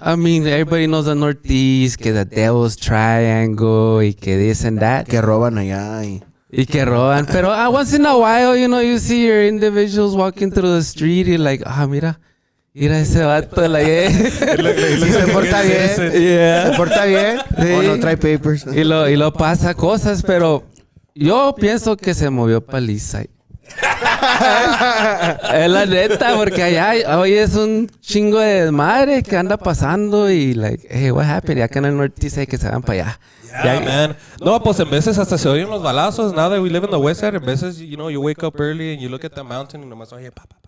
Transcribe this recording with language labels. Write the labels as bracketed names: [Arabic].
[English] I mean, everybody knows the Northeast, que the Devil's Triangle, [Spanish] y que [English] this and that. [Spanish] Que roban allá. Y que roban. [English] Pero once in a while, you know, you see your individuals walking through the street, y like, [Spanish] mira ese vato, [English] like, [Spanish] se porta bien. [English] Yeah. [Spanish] Se porta bien. Sí. O no trae papers. Y lo pasa cosas, pero yo pienso que se movió para el East Side. Es la neta, porque allá hoy es un chingo de desmadre que anda pasando y [English] like, hey, what happened? [Spanish] Y acá en el Northeast hay que se van para allá. [English] Yeah, man. [Spanish] No, pues en veces hasta se oyen los balazos. [English] Now that we live in the West Side, [Spanish] en veces, [English] you know, you wake up early and you look at the mountain and [Spanish] nomás oye, pa.